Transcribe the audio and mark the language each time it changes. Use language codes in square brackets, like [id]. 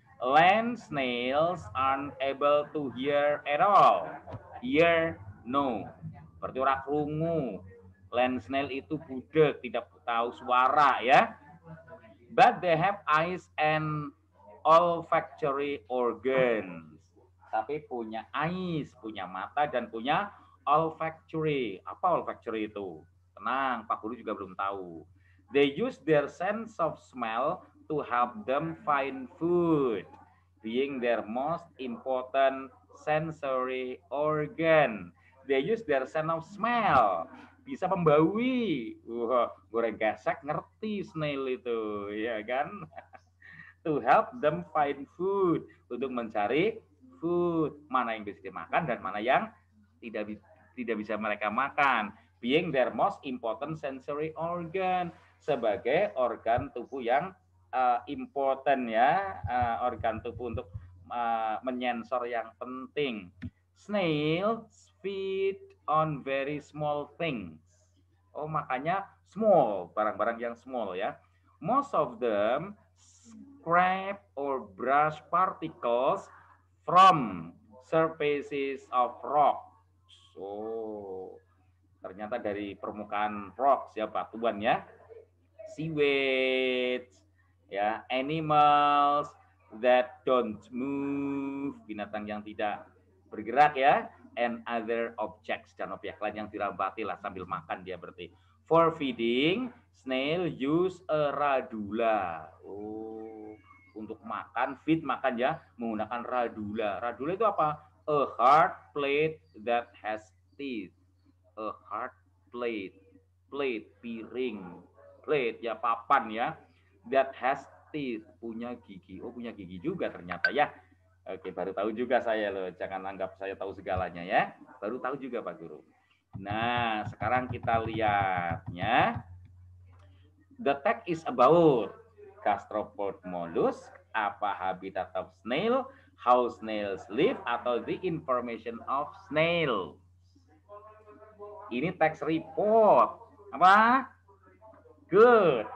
[en] Land snails aren't able to hear at all. Hear, no. [id] Berarti orang krungu. Land snail itu budek, tidak tahu suara ya. [en] But they have eyes and olfactory organs. [id] Tapi punya eyes, punya mata dan punya olfactory. Apa olfactory itu? Tenang, Pak Guru juga belum tahu. [en] They use their sense of smell to help them find food, being their most important sensory organ. They use their sense of smell, [id] bisa membaui. Goreng gesek ngerti snail itu, ya kan? [en] To help them find food, [id] untuk mencari food, mana yang bisa dimakan dan mana yang tidak bisa mereka makan. [en] Being their most important sensory organ, [id] sebagai organ tubuh yang important ya, organ tubuh untuk menyensor yang penting. [en] Snails feed on very small things. [id] Oh, makanya small, barang-barang yang small ya. [en] Most of them scrape or brush particles from surfaces of rocks. [id] Oh, ternyata dari permukaan rocks ya, batuan ya. [en] Seaweeds, [id] ya, [en] animals that don't move, [id] binatang yang tidak bergerak ya, [en] and other objects, [id] dan objek lain yang dirabati lah sambil makan dia berarti. [en] For feeding, snail use a radula. [id] Oh, untuk makan, feed makan ya, menggunakan radula. Radula itu apa? [en] A hard plate that has teeth. A hard plate, [id] piring, plate ya, papan ya, [en] that has teeth, [id] punya gigi. Oh, punya gigi juga ternyata ya. Oke, baru tahu juga saya loh. Jangan anggap saya tahu segalanya ya. Baru tahu juga Pak Guru. Nah, sekarang kita lihatnya. [en] The text is about gastropod mollusk, apa habitat of snail, how snails live, atau the information of snail. [id] Ini teks report. Apa? Good.